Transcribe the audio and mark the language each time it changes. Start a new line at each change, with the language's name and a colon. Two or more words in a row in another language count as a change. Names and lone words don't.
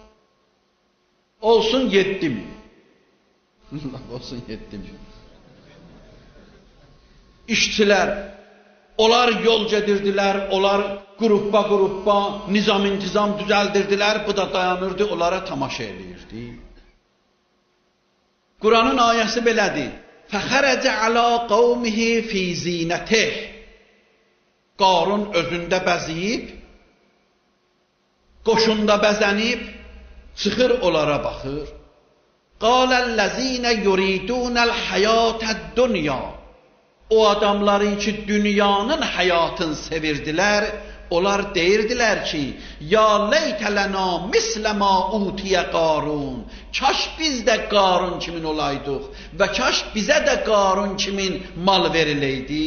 Azerbaijani: Olsun 7.000. Olsun 7.000. İşçilər, onlar yol gedirdilər, onlar qruppa, nizam-intizam düzəldirdilər, bu da dayanırdı, onlara tamaşa eləyirdi. Quranın ayəsi belədir.
Arabic: فَخَرَجَ عَلَى قَوْمِهِ فِي زِينَتِهِ.
Azerbaijani: Qarun özündə bəziyib, qoşunda bəzənib, çıxır onlara baxır.
Arabic: قَالَ الَّذِينَ يُرِيدُونَ الْحَيَاةَ الدُّنْيَا.
Azerbaijani: O adamların ki, dünyanın həyatını sevirdilər, onlar deyirdilər ki,
Arabic: يا ليت لنا مثل ما أوتي قارون.
Azerbaijani: Kaş biz də Qarun kimin olaydıq və kaş bizə də Qarun kimin mal veriləydi.